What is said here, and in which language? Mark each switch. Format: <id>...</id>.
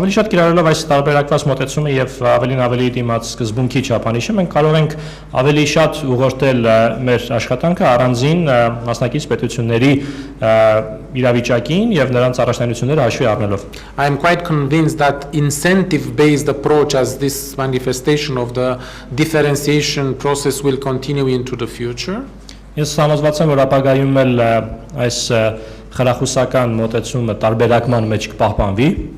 <hy>Ավելի շատ կիրառելով այս տարբերակված մոտեցումը եւ ավելի դիմաց սկզբունքի չափանիշը, մենք կարող ենք ավելի շատ ուղղորդել մեր աշխատանքը առանձին մասնակից պետությունների իրավիճակին եւ նրանց առաջնայինությունները հաշվի առնելով։</hy> <en>I am quite convinced that incentive-based approach as this manifestation of the differentiation process will continue into the future.</en> <hy>Ես համոզված եմ, որ ապագայում էլ այս խրախուսական մոտեցումը տարբերակման մեջ կպահպանվի,</hy>